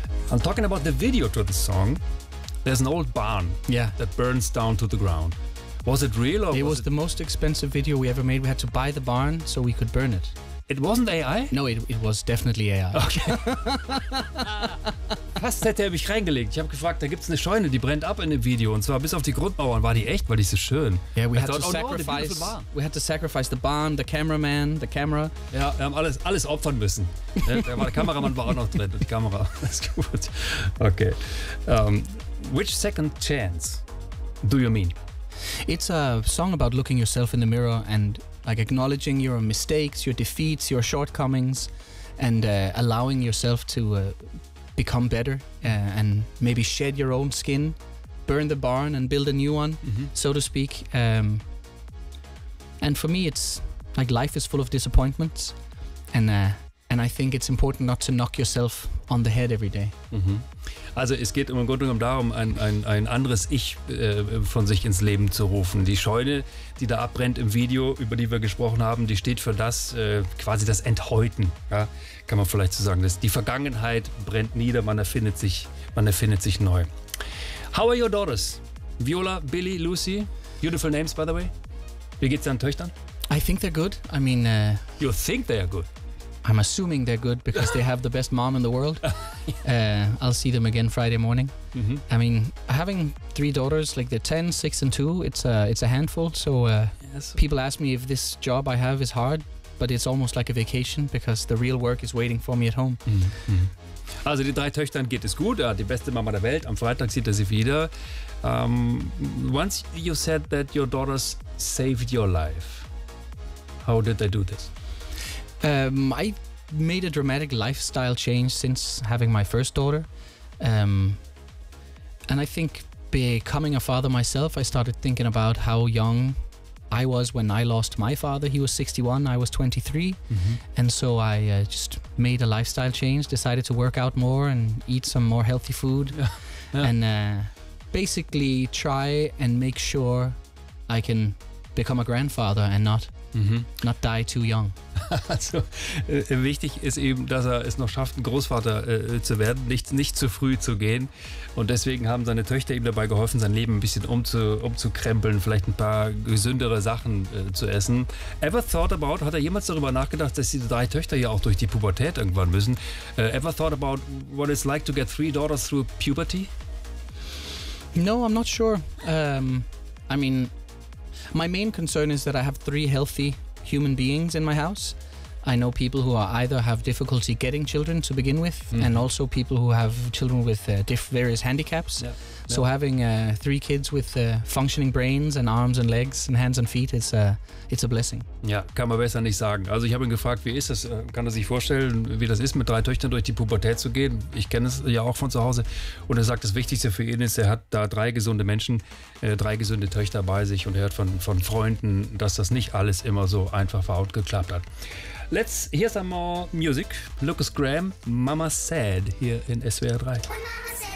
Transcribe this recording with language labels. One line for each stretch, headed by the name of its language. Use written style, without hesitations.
English: I'm talking about the video to the song. There's an old barn that burns down to the ground. Was it real? Or it was the most expensive video we ever made. We had to buy the barn so we could burn it. It wasn't AI? No, it was definitely AI. Okay.
German: Was hätte er mich reingelegt? Ich habe gefragt, da gibt es eine Scheune, die brennt ab in dem Video. Und zwar bis auf die Grundmauern. War die echt? War die so schön?
English: Yeah, we had to sacrifice. We had to sacrifice the barn, the cameraman, the camera.
German: Ja, wir haben alles opfern müssen. Der Kameramann war auch noch drin. Die Kamera. Das ist gut. Okay.
English: Which second chance do you mean? It's a song about looking yourself in the mirror and like acknowledging your mistakes, your defeats, your shortcomings and allowing yourself to become better and maybe shed your own skin, burn the barn and build a new one, so to speak. And for me, it's like life is full of disappointments and I think it's important not to knock yourself on the head every day.
German: Also es geht im Grunde genommen darum, ein anderes Ich von sich ins Leben zu rufen. Die Scheune, die da abbrennt im Video, über die wir gesprochen haben, die steht für das, quasi das Enthäuten, ja? Kann man vielleicht so sagen. Die Vergangenheit brennt nieder, man erfindet sich neu.
English: How are your daughters? Viola, Billy, Lucy, beautiful names by the way.
German: Wie geht's deinen Töchtern?
English: I think they're good. I mean... You think they're good? I'm assuming they're good because they have the best mom in the world. I'll see them again Friday morning. I mean, having three daughters, like they're 10, 6 and 2, it's a handful. So people ask me if this job I have is hard, but it's almost like a vacation because the real work is waiting for me at home.
German: Also die drei Töchtern geht es gut, die beste Mama der Welt. Am Freitag sieht er sie wieder.
English: Once you said that your daughters saved your life, how did they do this? I made a dramatic lifestyle change since having my first daughter. And I think becoming a father myself, I started thinking about how young I was when I lost my father. He was 61, I was 23. And so I just made a lifestyle change, decided to work out more and eat some more healthy food. And basically try and make sure I can become a grandfather and not die too young.
German: Also wichtig ist eben, dass er es noch schafft, ein Großvater zu werden, nicht zu früh zu gehen. Und deswegen haben seine Töchter ihm dabei geholfen, sein Leben ein bisschen umzukrempeln, vielleicht ein paar gesündere Sachen zu essen.
English: Ever thought about,
German: hat er jemals darüber nachgedacht, dass diese drei Töchter ja auch durch die Pubertät irgendwann müssen?
English: Ever thought about what it's like to get three daughters through puberty? No, I'm not sure. I mean, my main concern is that I have three healthy human beings in my house. I know people who are either have difficulty getting children to begin with, and also people who have children with various handicaps. So having three kids with functioning brains and arms and legs and hands and feet is it's a blessing.
German: Ja, kann man besser nicht sagen. Also ich habe ihn gefragt, wie ist das? Kann er sich vorstellen, wie das ist, mit drei Töchtern durch die Pubertät zu gehen? Ich kenne es ja auch von zu Hause. Und er sagt, das Wichtigste für ihn ist, er hat da drei gesunde Menschen, drei gesunde Töchter bei sich und hört von Freunden, dass das nicht alles immer so einfach war und geklappt hat.
English: Let's hear some more music. Lucas Graham, Mama Said,
German: hier in SWR 3.